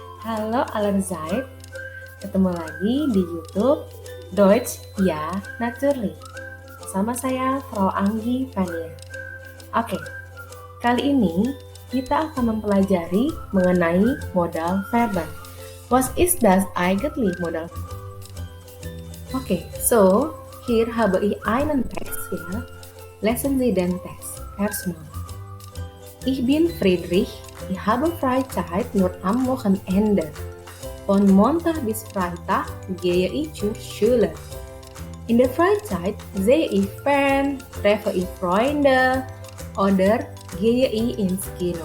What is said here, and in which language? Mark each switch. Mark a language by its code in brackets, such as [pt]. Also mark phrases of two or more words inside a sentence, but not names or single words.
[id] Halo Alerzaid, ketemu lagi di YouTube Deutsch Ja Natürlich. Sama saya Frau Anggi Fania. Oke, kali ini kita akan mempelajari mengenai [de] modal verben. Was ist das eigentlich modal? Oke, so hier habe ich einen Text, ja. Lesen Sie den Text erstmal. Ich bin Friedrich, ich habe Freizeit nur am Wochenende. Von Montag bis Freitag gehe ich zur Schule. In der Freizeit sehe ich Fern, treffe ich Freunde oder gehe ich ins Kino.